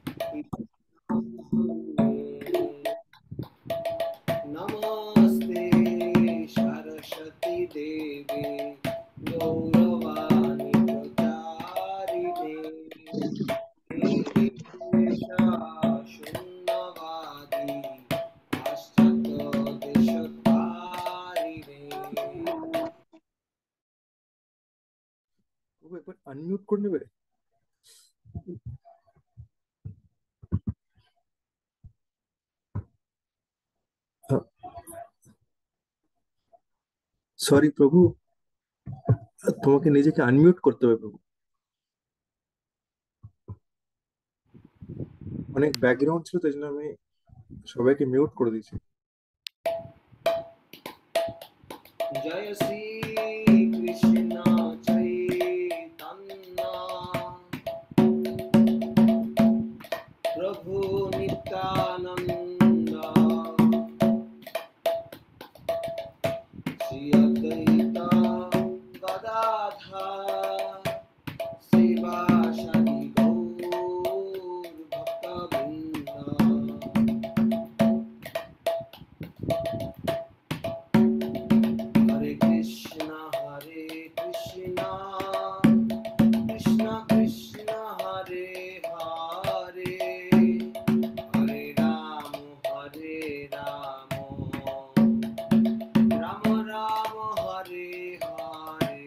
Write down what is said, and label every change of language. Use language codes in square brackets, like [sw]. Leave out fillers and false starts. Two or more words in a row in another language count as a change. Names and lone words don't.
[sa] नमस्ते सरस्वती देवी गौरवाणी प्रचारिणे निर्विशेषा शून्यवादी पाश्चात्य देशतारिणे। [bn] একবার আনমিউট করে নেবে। সরি প্রভু, তোমাকে নিজেকে আনমিউট করতে হবে প্রভু। অনেক ব্যাকগ্রাউন্ড ছিল, তাই জন্য আমি সবাইকে মিউট করে দিয়েছি। [sa] जय श्री कृष्ण चैतन्य प्रभु नित्यानंद श्री अद्वैत गदाधर श्रीवासदि गौर भक्तवृंद। हरे कृष्ण कृष्ण कृष्ण हरे हरे हरे राम राम राम हरे हरे।